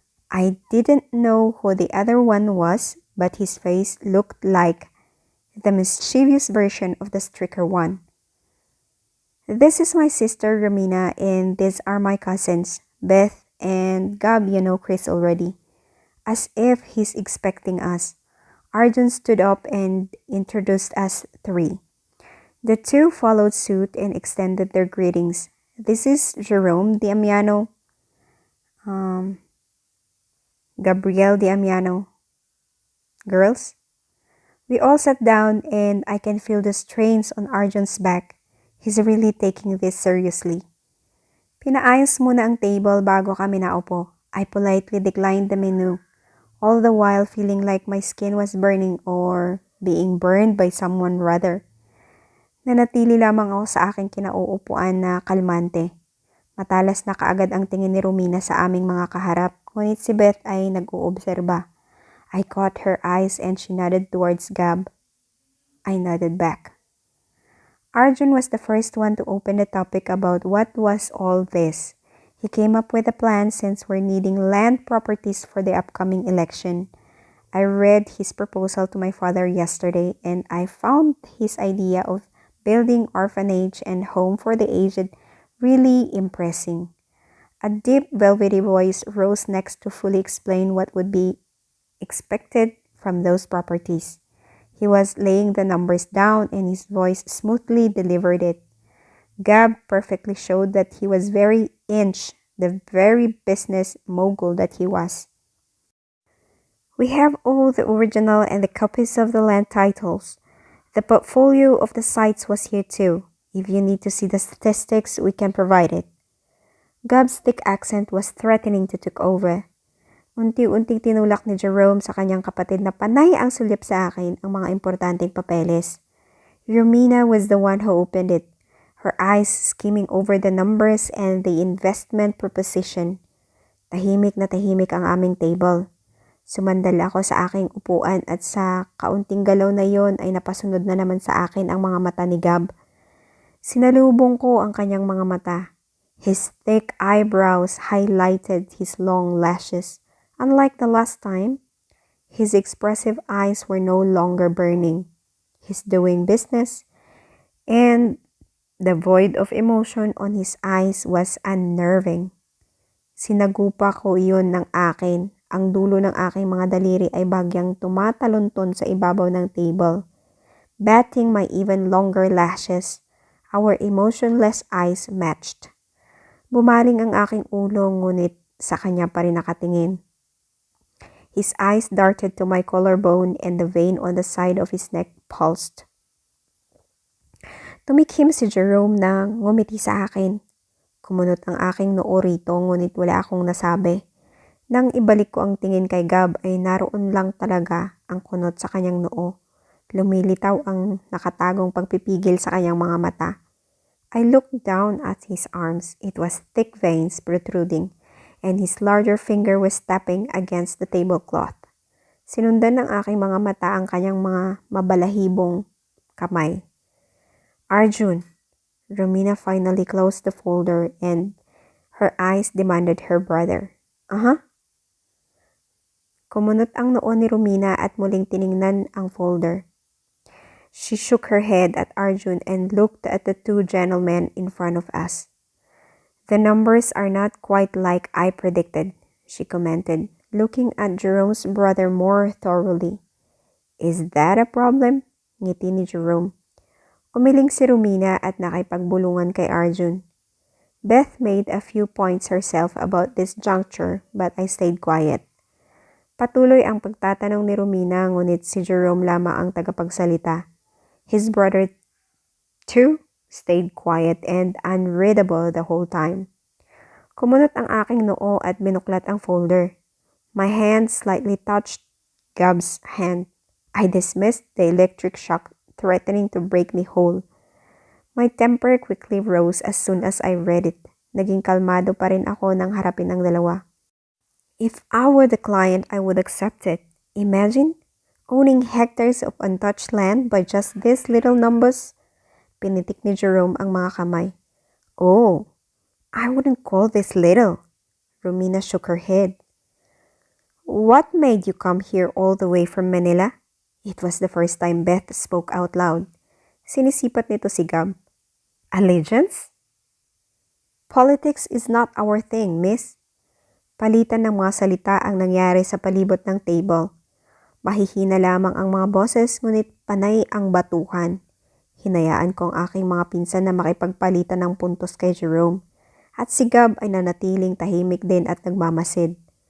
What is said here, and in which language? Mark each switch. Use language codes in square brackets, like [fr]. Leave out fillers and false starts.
[en] I didn't know who the other one was, but his face looked like the mischievous version of the stricter one. This is my sister, Ramina, and these are my cousins, Beth and Gab. You know Chris already. As if he's expecting us. Arjun stood up and introduced us 3. The 2 followed suit and extended their greetings. This is Jerome Damiano, Gabrielle Damiano. Girls? We all sat down and I can feel the strains on Arjun's back. He's really taking this seriously. [tl] Pinaayos muna ang table bago kami naupo. [en] I politely declined the menu, all the while feeling like my skin was burning or being burned by someone rather. [tl] Nanatili lamang ako sa aking kinauupuan na kalmante. Matalas na kaagad ang tingin ni Romina sa aming mga kaharap, ngunit si Beth ay nag-uobserba. [en] I caught her eyes and she nodded towards Gab. I nodded back. Arjun was the first one to open the topic about what was all this. He came up with a plan since we're needing land properties for the upcoming election. I read his proposal to my father yesterday and I found his idea of building orphanage and home for the aged really impressing. A deep velvety voice rose next to fully explain what would be expected from those properties. He was laying the numbers down and his voice smoothly delivered it. Gab perfectly showed that he was very the very business mogul that he was. We have all the original and the copies of the land titles. The portfolio of the sites was here too. If you need to see the statistics, we can provide it. Gab's thick accent was threatening to take over. [tl] Unti-unting tinulak ni Jerome sa kanyang kapatid na panay ang sulyap sa akin ang mga importanteng papeles. [en] Romina was the one who opened it, her eyes skimming over the numbers and the investment proposition. [tl] Tahimik na tahimik ang aming table. Sumandal ako sa aking upuan at sa kaunting galaw na yon ay napasunod na naman sa akin ang mga mata ni Gab. Sinalubong ko ang kanyang mga mata. [en] His thick eyebrows highlighted his long lashes. Unlike the last time, his expressive eyes were no longer burning. He's doing business, and the void of emotion on his eyes was unnerving. [tl] Sinagupa ko iyon ng akin. Ang dulo ng aking mga daliri ay bagyang tumatalunton sa ibabaw ng table. [en] Batting my even longer lashes, our emotionless eyes matched. [tl] Bumaling ang aking ulo ngunit sa kanya pa rin nakatingin. [en] His eyes darted to my collarbone and the vein on the side of his neck pulsed. [tl] Tumikhim si Jerome na ngumiti sa akin. Kumunot ang aking noo rito ngunit wala akong nasabi. Nang ibalik ko ang tingin kay Gab ay naroon lang talaga ang kunot sa kanyang noo. Lumilitaw ang nakatagong pagpipigil sa kanyang mga mata. [en] I looked down at his arms. It was thick veins protruding, and his larger finger was tapping against the tablecloth. [tl] Sinundan ng aking mga mata ang kanyang mga mabalahibong kamay. [en] Arjun, Romina finally closed the folder and her eyes demanded her brother. [tl] Kumunot ang noo ni Romina at muling tiningnan ang folder. [en] She shook her head at Arjun and looked at the two gentlemen in front of us. The numbers are not quite like I predicted, she commented, looking at Jerome's brother more thoroughly. Is that a problem? [tl] Ngiti ni Jerome. Umiling si Romina at nakipagbulungan kay Arjun. [en] Beth made a few points herself about this juncture but I stayed quiet. [tl] Patuloy ang pagtatanong ni Romina ngunit si Jerome lamang ang tagapagsalita. [en] His brother, too, stayed quiet and unreadable the whole time. [tl] Kumunot ang aking noo at binuklat ang folder. [en] My hand slightly touched Gab's hand. I dismissed the electric shock threatening to break me whole. My temper quickly rose as soon as I read it. [tl] Naging kalmado pa rin ako nang harapin ang dalawa. [en] If I were the client, I would accept it. Imagine owning hectares of untouched land by just these little numbers. [tl] Pinitik ni Jerome ang mga kamay. [en] Oh, I wouldn't call this little. Romina shook her head. What made you come here all the way from Manila? It was the first time Beth spoke out loud. [tl] Sinisipat nito si Gab. [en] Allegiance? Politics is not our thing, miss. [tl] Palitan ng mga salita ang nangyari sa palibot ng table. Mahihina lamang ang mga boses ngunit panay ang batuhan. Hinayaan ko ang aking mga pinsan na makipagpalitan ng puntos kay Jerome. At si Gab ay nanatiling tahimik din at nagmamasid.